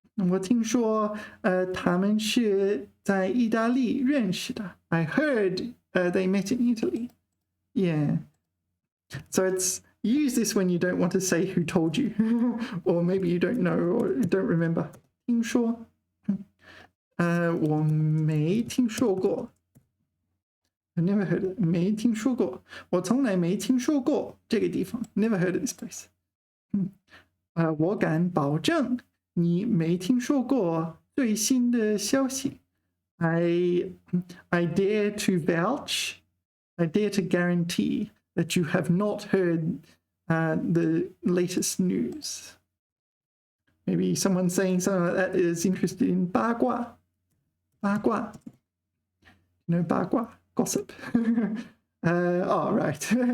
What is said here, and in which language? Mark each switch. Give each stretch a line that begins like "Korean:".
Chinese: 我听说他们是在意大利认识的。
English: I heard they met in Italy. Yeah. So it's you use this when you don't want to say who told you, or maybe you don't know or don't remember.
Chinese: 听说，我没听说过。
English: I never heard it.
Chinese: 没听说过，我从来没听说过这个地方。
English: Never heard of this place. 我敢保证你没听说过最新的消息。 I dare to vouch. I dare to guarantee that you have not heard the latest news. Maybe someone saying something like that is interested in 八卦. 八卦. You know 八卦, gossip. Oh, right.